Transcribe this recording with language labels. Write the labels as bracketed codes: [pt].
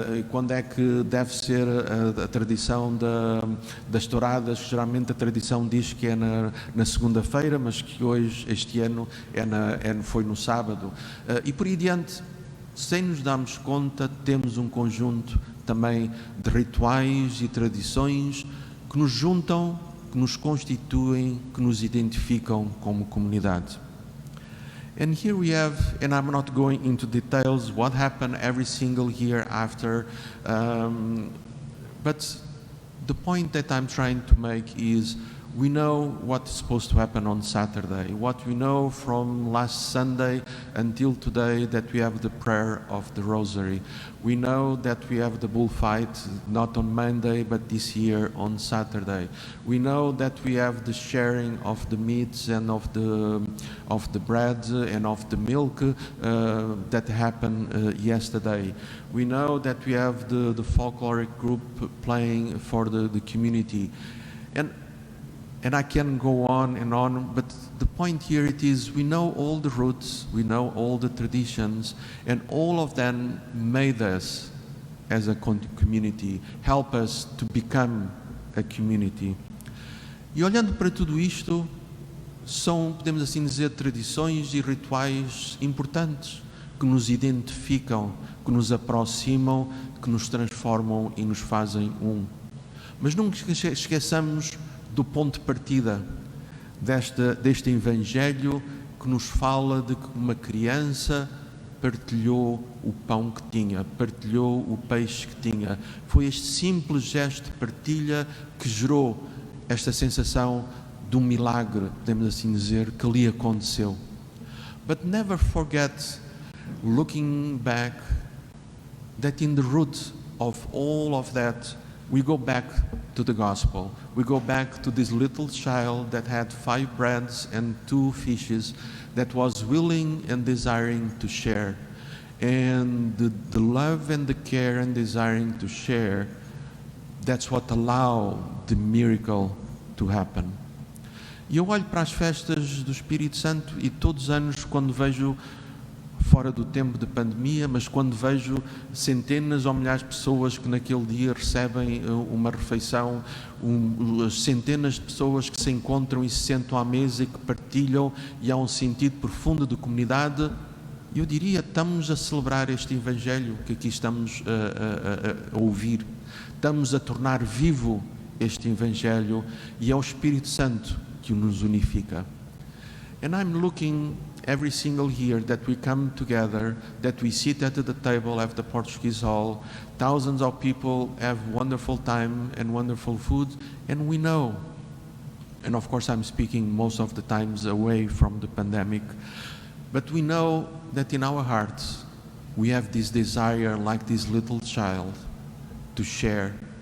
[pt] Quando é que deve ser a tradição das touradas, que geralmente a tradição diz que é na segunda-feira, mas que hoje, este ano, foi no sábado. E por aí adiante, sem nos darmos conta, temos um conjunto também de rituais e tradições que nos juntam, que nos constituem, que nos identificam como comunidade. [en] And here we have, and I'm not going into details what happened every single year after, but the point that I'm trying to make is we know what's supposed to happen on Saturday. What we know from last Sunday until today, that we have the prayer of the Rosary. We know that we have the bullfight not on Monday, but this year on Saturday. We know that we have the sharing of the meats and of the bread and of the milk that happened yesterday. We know that we have the folkloric group playing for the community. And I can go on, but the point here it is we know all the roots, we know all the traditions, and all of them made us as a community, help us to become a community. [pt] E olhando para tudo isto, são, podemos assim dizer, tradições e rituais importantes que nos identificam, que nos aproximam, que nos transformam e nos fazem um. Mas nunca esqueçamos do ponto de partida deste Evangelho que nos fala de que uma criança partilhou o pão que tinha, partilhou o peixe que tinha. Foi este simples gesto de partilha que gerou esta sensação de um milagre, podemos assim dizer, que ali aconteceu. [en] But never forget, looking back, that in the root of all of that, we go back to the gospel. We go back to this little child that had 5 breads and 2 fishes, that was willing and desiring to share. And the love and the care and desiring to share, that's what allowed the miracle to happen. [pt] E eu olho para as festas do Espírito Santo e todos os anos, quando vejo, fora do tempo de pandemia, mas quando vejo centenas ou milhares de pessoas que naquele dia recebem uma refeição, centenas de pessoas que se encontram e se sentam à mesa e que partilham, e há um sentido profundo de comunidade, eu diria, estamos a celebrar este Evangelho que aqui estamos a ouvir. Estamos a tornar vivo este Evangelho, e é o Espírito Santo que nos unifica. [en] And I'm looking every single year that we come together, that we sit at the table at the Portuguese Hall, thousands of people have wonderful time and wonderful food, and we know, and of course I'm speaking most of the times away from the pandemic, but we know that in our hearts we have this desire, like this little child, to share.